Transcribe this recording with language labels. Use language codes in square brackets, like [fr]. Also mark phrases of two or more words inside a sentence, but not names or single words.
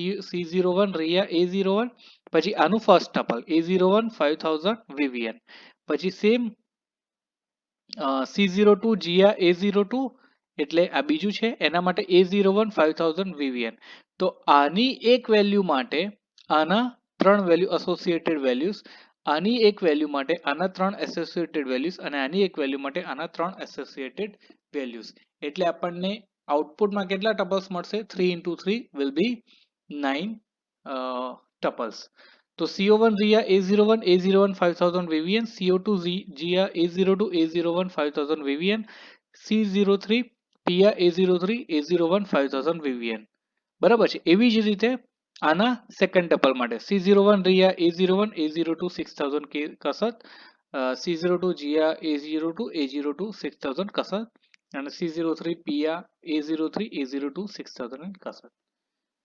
[gu] C01 રિયા A01, પછી આનું [en] first tuple [gu] A01 5000 VVN, પછી સેમ C02 જીયા A02, એટલે આ બીજું છે એના માટે A01 5000 VVN. તો આની એક વેલ્યુ માટે આના 3 વેલ્યુ [en] associated values, [gu] આની એક વેલ્યુ માટે આના 3 [en] associated values, [gu] અને આની એક વેલ્યુ માટે આના 3 [en] associated values. [gu] એટલે આપણને આઉટપુટમાં કેટલા ટપલ્સ મળશે? [en] 3 into 3 will be 9 ટપલ્સ. [gu] તો CO1 રિયા A01 A01 5000 VVN, CO2 જીયા A02 A01 5000 VVN, C03 પિયા A03 A01 5000 VVN. બરાબર છે. એવી જ રીતે આના [en] second tuple [gu] માટે C01 રિયા A01 A02 6000 કસત, C02 જીયા A02 A02 6000 કસત, અને C03 પિયા A03 A02 6000 કસત.